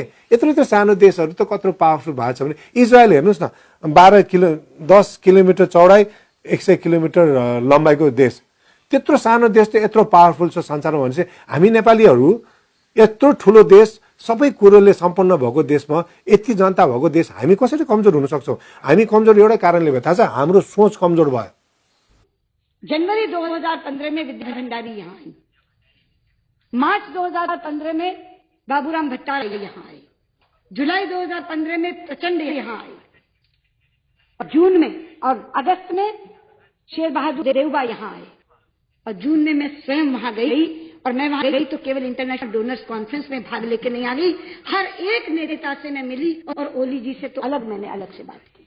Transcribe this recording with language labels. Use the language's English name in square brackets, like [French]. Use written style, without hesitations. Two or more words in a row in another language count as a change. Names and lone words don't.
[Nepali] यत्रो सानो देशहरू त कत्रो पावरफुल भएको छ भने इजरायल हेर्नुहोस् न, 10 किलोमिटर चौडाइ 100 किलोमिटर लम्बाइको देश, त्यत्रो सानो देश त यत्रो पावरफुल छ संसारमा भनेपछि हामी नेपालीहरू यत्रो ठुलो देश सबै कुरोले सम्पन्न भएको देशमा यति जनता भएको देश हामी कसरी कमजोर हुन सक्छौँ? हामी कमजोर एउटै कारणले भयो, थाहा छ, हाम्रो सोच कमजोर भयो। [Hindi] जनवरी 2015 में विद्या भंडारी यहाँ आई, मार्च 2015 में बाबूराम भट्टाचार्य यहाँ आए, जुलाई 2015 में प्रचंड यहाँ आए, और जून में और अगस्त में शेर बहादुर देवबा यहाँ आए, और जून में मैं स्वयं वहां गई, और मैं वहां गई तो केवल [English] International Donors Conference [Hindi] में भाग लेके नहीं आ गई, हर एक नेता से मैं मिली, और ओली जी से तो मैंने अलग से बात की।